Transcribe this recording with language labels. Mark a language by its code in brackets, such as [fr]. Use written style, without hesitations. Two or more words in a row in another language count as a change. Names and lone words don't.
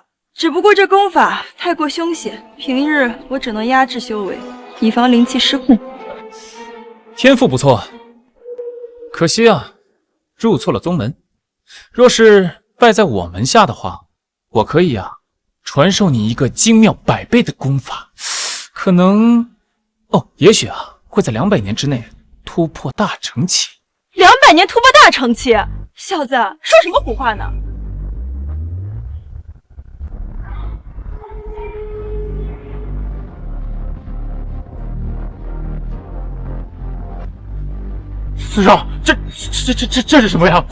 [zh] 只不過這功法太過凶險，平日我只能壓制修為，以防靈氣失控。天賦不錯，可惜啊，入錯了宗門。若是拜在我門下的話，我可以傳授你一個精妙百倍的功法，可能也許會在200年之內突破大成期。 200年突破大成期？小子，說什麼胡話呢？司少，這是什麼呀？